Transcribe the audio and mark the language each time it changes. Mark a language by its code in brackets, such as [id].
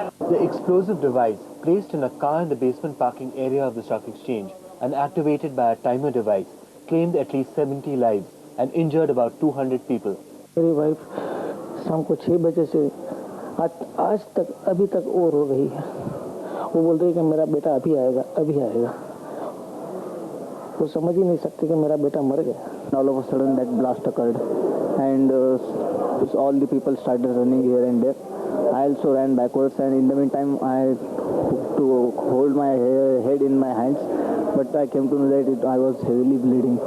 [en] The explosive device, placed in a car in the basement parking area of the stock exchange and activated by a timer device, claimed at least 70 lives and injured about 200 people. [hi] मेरी wife शाम को 6 बजे से आज तक अभी तक वो रो रही है। वो बोल रही है कि मेरा बेटा अभी आएगा, अभी आएगा। वो समझ ही नहीं सकते कि मेरा बेटा मर गया। [en] All of a sudden that blast occurred and all the people started running here and there. I also ran backwards, and in the meantime I to hold my head in my hands, but I came to know that I was heavily bleeding.